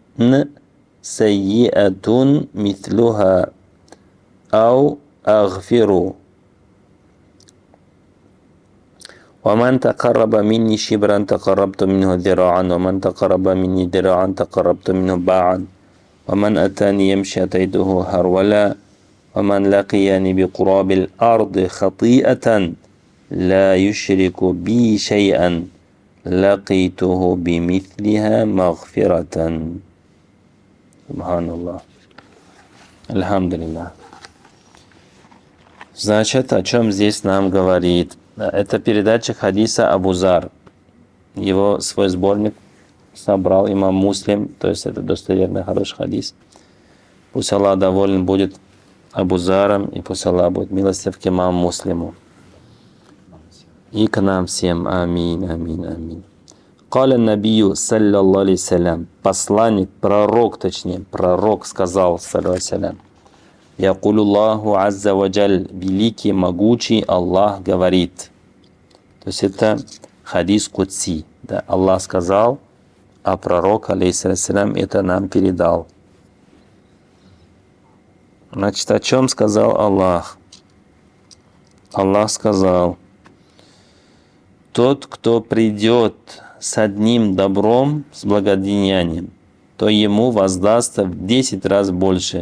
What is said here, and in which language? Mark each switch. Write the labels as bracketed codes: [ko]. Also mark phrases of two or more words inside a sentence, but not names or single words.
[ar] سيئة مثلها أو أغفر ومن تقرب مني شبرا تقربت منه ذراعا ومن تقرب مني ذراعا تقربت منه باعا ومن أتاني يمشي أتيته هرولا ومن لقيني بقراب الأرض خطيئة لا يشرك بي شيئا لقيته بمثلها مغفرة. سبحان الله. Альхамдулиллах. [ru] Значит, о чем здесь нам говорит? Это передача хадиса Абу Зар. Его свой сборник собрал имам Муслим, то есть это достоверный хороший хадис. Пусть Аллах доволен будет Абу Заром, и пусть Аллах будет милостив к имаму Муслиму. И к нам всем. Аминь, аминь, аминь. [ar] قال النبي صلى الله عليه وسلم, [ru] посланник, пророк сказал, [ar] صلى الله عليه وسلم. يقول الله عز وجل, [ru] великий, могучий Аллах говорит. То есть это хадис Кудси. Да, Аллах сказал, а пророк, алейхиссалям, это нам передал. Значит, о чем сказал Аллах? Аллах сказал, тот, кто придет с одним добром, с благодеянием, то ему воздастся в 10 раз больше.